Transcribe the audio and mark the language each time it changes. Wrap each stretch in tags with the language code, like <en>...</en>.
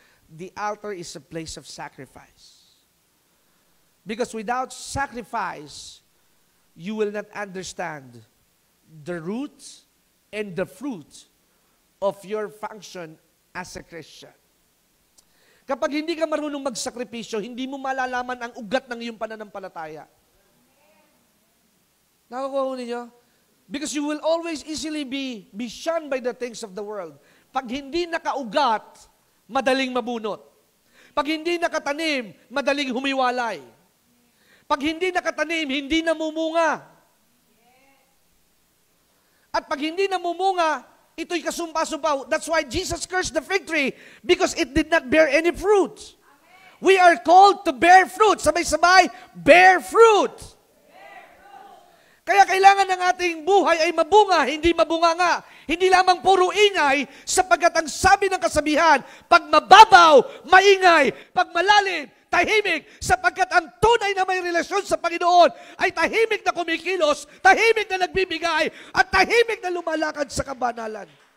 <en>The altar is a place of sacrifice. Because without sacrifice, you will not understand the root and the fruit of your function as a Christian.</en> <tl>Kapag hindi ka marunong magsakripisyo, hindi mo malalaman ang ugat ng iyong pananampalataya. Nakukuha ninyo?</tl> <en>Because you will always easily be shunned by the things of the world.</en> <tl>Pag hindi nakaugat, madaling mabunot. Pag hindi nakatanim, madaling humiwalay. Pag hindi nakatanim, hindi namumunga. At pag hindi namumunga, ito'y kasumpa-sumpa.</tl> <en>That's why Jesus cursed the fig tree, because it did not bear any fruit. Amen. We are called to bear fruit.</en> <tl>Sabay-sabay,</tl> <en>bear fruit.</en> <tl>Kaya kailangan ng ating buhay ay mabunga, hindi mabunganga. Hindi lamang puro ingay, sapagkat ang sabi ng kasabihan, pag mababaw, maingay, pag malalim, tahimik, sapagkat ang tunay na may relasyon sa Panginoon ay tahimik na kumikilos, tahimik na nagbibigay, at tahimik na lumalakad sa kabanalan.</tl>